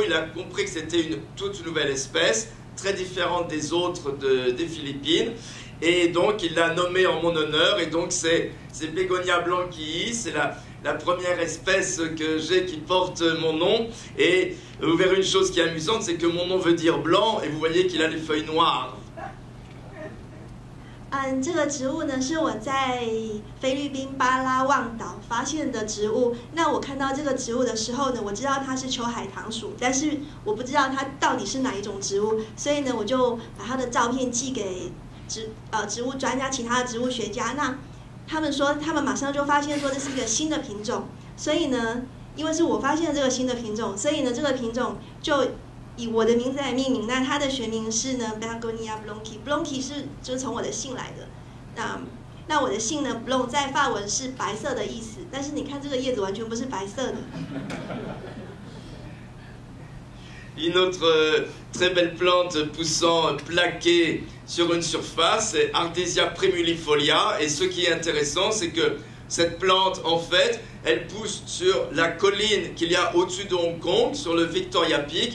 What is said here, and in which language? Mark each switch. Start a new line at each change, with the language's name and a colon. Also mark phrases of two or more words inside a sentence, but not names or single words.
French: Il a compris que c'était une toute nouvelle espèce, très différente des autres des Philippines. Et donc, il l'a nommée en mon honneur. Et donc, c'est Bégonia blanquii. C'est la première espèce que j'ai qui porte mon nom. Et vous verrez une chose qui est amusante, c'est que mon nom veut dire blanc. Et vous voyez qu'il a les feuilles noires.
Chinese: 这个植物呢是我在菲律宾巴拉望岛发现的植物。那我看到这个植物的时候呢，我知道它是秋海棠属，但是我不知道它到底是哪一种植物，所以呢，我就把它的照片寄给植物专家、其他的植物学家。那他们马上就发现说这是一个新的品种，所以呢，因为是我发现了这个新的品种，所以呢，这个品种就以我的名字来命名。那它的学名是呢 Begonia blanquii 是就是从我的姓来的。那我的姓呢 Blanc 在法文是白色的意思，但是你看这个叶子完全不是白色的。
French: Une autre très belle plante poussant plaquée sur une surface, c'est Ardesia primulifolia. Et ce qui est intéressant, c'est que cette plante, en fait, elle pousse sur la colline qu'il y a au-dessus de Hong Kong, sur le Victoria Peak.